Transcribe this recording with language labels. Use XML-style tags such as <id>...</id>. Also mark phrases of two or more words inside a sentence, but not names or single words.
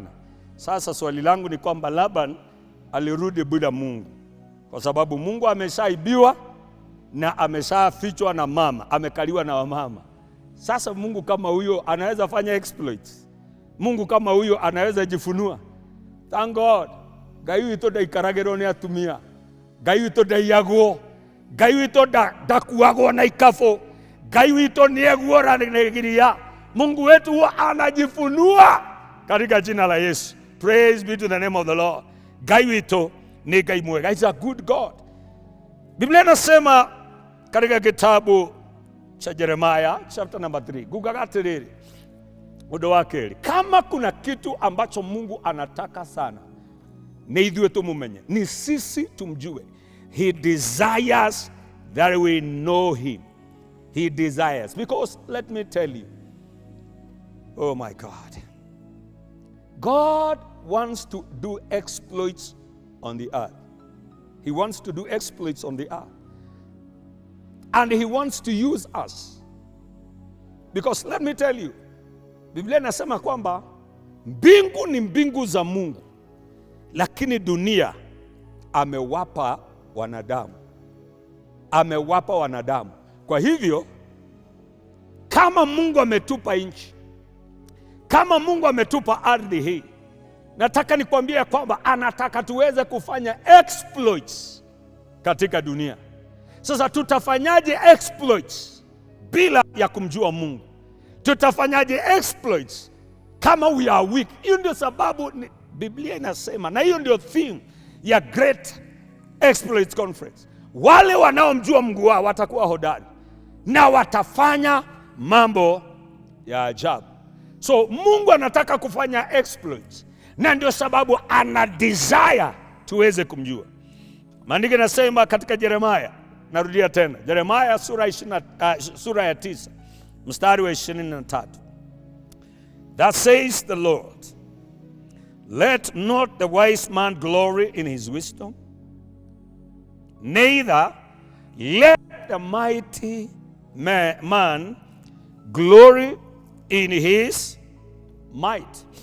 <sw>Sasa swali langu ni kwamba Laban alirudi bila Mungu, kwa sababu Mungu ameshaibiwa na ameshafichwa na mama, amekaliwa na wamama. Sasa Mungu kama huyo anaweza fanya exploits. Mungu kama huyo anaweza jifunua.</sw> <en>Thank God.</en> <ki>Ngai witũ ndaikaragĩrwo nĩ atumia. Ngai witũ ndaiagwo. Ngai witũ ndakuagwo na ikabũ. Ngai witũ nĩ eguoranĩria.</ki> <sw>Mungu wetu huwa anajifunua katika jina la Yesu.</sw> <en>Praise be to the name of the Lord.</en> <ki>Ngai witũ ni Ngai mwega.</ki> <en>He's a good God.</en> <sw>Biblia inasema katika kitabu cha Jeremiah</sw> <en>chapter number 3.</en> <ki>Gugaga atiriri. Ũndũ wa kerĩ.</ki> <sw>Kama kuna kitu ambacho Mungu anataka sana, ni</sw> <ki>ithuĩ tũmũmenye,</ki> <sw>ni sisi tumjue.</sw> <en>He desires that we know him. He desires. Because let me tell you, oh my God, God wants to do exploits on the earth. He wants to do exploits on the earth. And he wants to use us. Because let me tell you,</en> <sw>Biblia inasema kwamba mbingu ni mbingu za Mungu, lakini dunia amewapa wanadamu. Amewapa wanadamu. Kwa hivyo, kama Mungu ametupa nchi, kama Mungu ametupa ardhi hii, nataka nikwambie kwamba anataka tuweze kufanya exploits katika dunia. Sasa tutafanyaje exploits bila ya kumjua Mungu? Tutafanyaje exploits kama</sw> <en>we are weak?</en> <sw>Hiyo ndio sababu Biblia inasema, na hiyo ndio theme ya Great Exploits Conference. Wale wanaomjua Mungu wao watakuwa hodari na watafanya mambo ya ajabu. So Mungu anataka kufanya exploits, na ndio sababu ana desire tuweze kumjua. Maandiko yanasema katika Jeremiah, narudia tena, Jeremiah sura ya 9 mstari wa 23.</sw> <en>That says the Lord, let not the wise man glory in his wisdom, neither let the mighty man glory in his might.</en>